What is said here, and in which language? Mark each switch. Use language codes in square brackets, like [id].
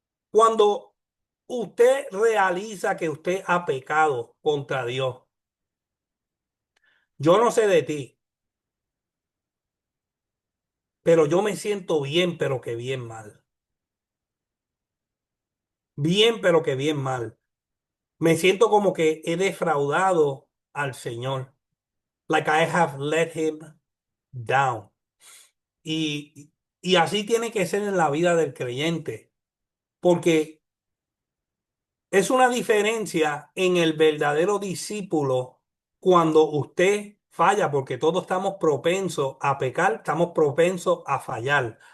[es] Cuando usted realiza que usted ha pecado contra Dios, yo no sé de ti, pero yo me siento bien, pero que bien mal. Bien, pero que bien mal. Me siento como que he defraudado al Señor. [en] Like I have let him down. Y [es] Y así tiene que ser en la vida del creyente, porque es una diferencia en el verdadero discípulo cuando usted falla, porque todos estamos propensos a pecar, estamos propensos a fallar.